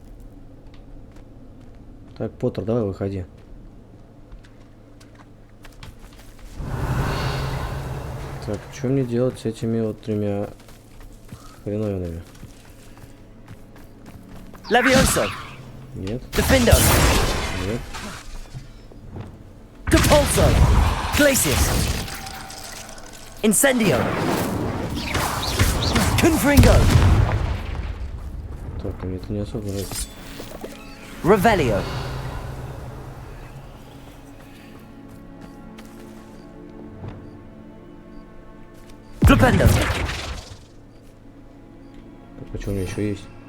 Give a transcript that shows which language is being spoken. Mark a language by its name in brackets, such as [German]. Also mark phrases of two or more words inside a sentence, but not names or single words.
[Russian] Так, Поттер, давай выходи. Так, что мне делать с этими вот 3 хреновинами? Levioso. Нет, Defendo. нет. Depulso. Glacius. Incendio. Confringo. Так, мне это не особо нравится. Revelio. Flipendo. Так, а что у меня еще есть?